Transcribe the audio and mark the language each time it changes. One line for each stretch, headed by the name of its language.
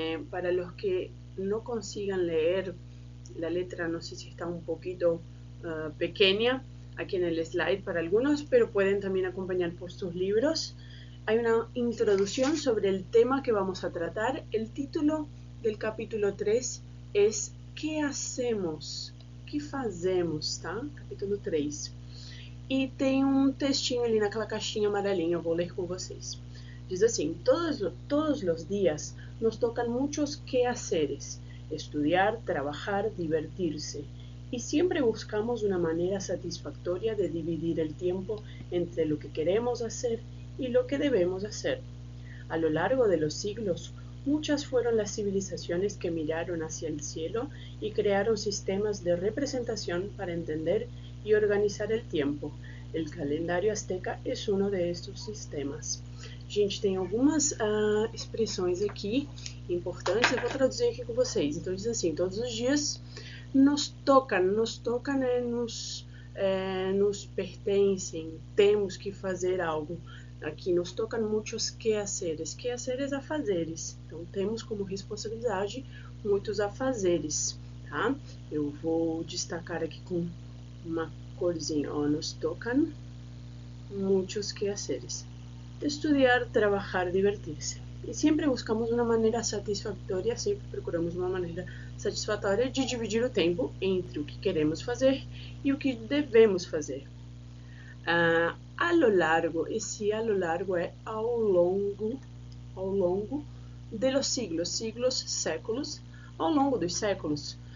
Spanish: Para los que no consigan leer la letra, no sé si está un poquito pequeña aquí en el slide para algunos, pero pueden también acompañar por sus libros. Hay una introducción sobre el tema que vamos a tratar. El título del capítulo 3 es ¿Qué hacemos?
Portuguese: ¿Qué fazemos? Tá? Capítulo 3. E tem um textinho ali naquela caixinha amarelinha, eu vou ler com vocês. Diz assim:
Spanish: todos los días nos tocan muchos quehaceres, estudiar, trabajar, divertirse, y siempre buscamos una manera satisfactoria de dividir el tiempo entre lo que queremos hacer y lo que debemos hacer. A lo largo de los siglos, muchas fueron las civilizaciones que miraron hacia el cielo y crearon sistemas de representación para entender y organizar el tiempo.
Portuguese: El calendário azteca é um destes sistemas. Gente, tem algumas expressões aqui importantes, eu vou traduzir aqui com vocês. Então diz assim: todos os dias nos toca, né, nos pertencem, temos que fazer algo. Aqui nos tocam muitos quehaceres, quehaceres afazeres. Então temos como responsabilidade muitos afazeres, tá? Eu vou destacar aqui com uma corzinha, ó,
Spanish: nos tocan muchos quehaceres. Estudiar, trabajar, divertirse.
Portuguese: E sempre buscamos uma maneira satisfatória, sempre procuramos uma maneira satisfatória de dividir o tempo entre o que queremos fazer e o que devemos fazer.
Spanish: A lo largo,
Portuguese: esse
Spanish: a lo largo
Portuguese: é ao longo
Spanish: de los siglos,
Portuguese: séculos, ao longo dos séculos.